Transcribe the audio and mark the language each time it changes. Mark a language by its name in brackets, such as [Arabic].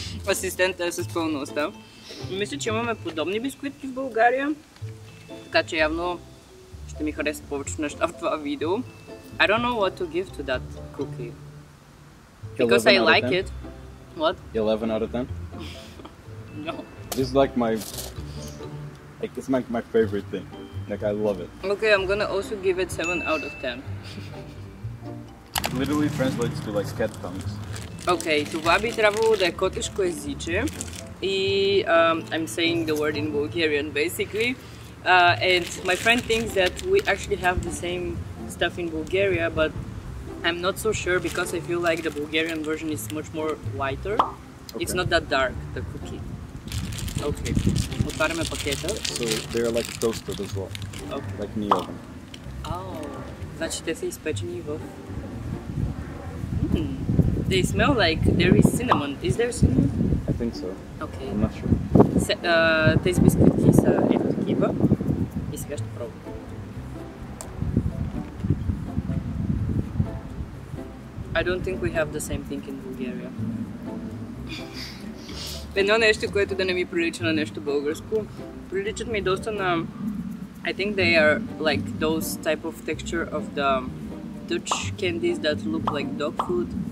[Bulgarian] Асистента е с пълна уста. Мисля, че имаме подобни бисквитки в България. Така че явно ще ми харесат повече неща в това видео. [English] I don't know what to give to that cookie. Because I like it. What? 11 out of 10? No. This is like it's my favorite thing. Like I love it. Okay, I'm gonna also give it 7 out of 10. It literally translates to like cat tongues. [Bulgarian] Okay, това би трябвало да е котешко езиче. [English] И I'm saying the word in Bulgarian basically. And my friend thinks that we actually have the same stuff in Bulgaria, but I'm not so sure because I feel like the Bulgarian version is much more lighter. Okay. It's not that dark, the cookie. [Bulgarian] Okay, отваряме пакета. [English] So they're like toasted as well. Okay. Like in the oven. [Bulgarian] Oh, значи те са изпечени в... [English] They smell like there is cinnamon. Is there cinnamon? I think so. Okay. I'm not sure. [Bulgarian] Тези бисквитки са ето такива. И сега ще пробвам. [English] I don't think we have the same thing in Bulgaria. [Bulgarian] Едно нещо, което да не ми прилича на нещо българско. Приличат ми доста на... [English] I think they are like those type of texture of the Dutch candies that look like dog food.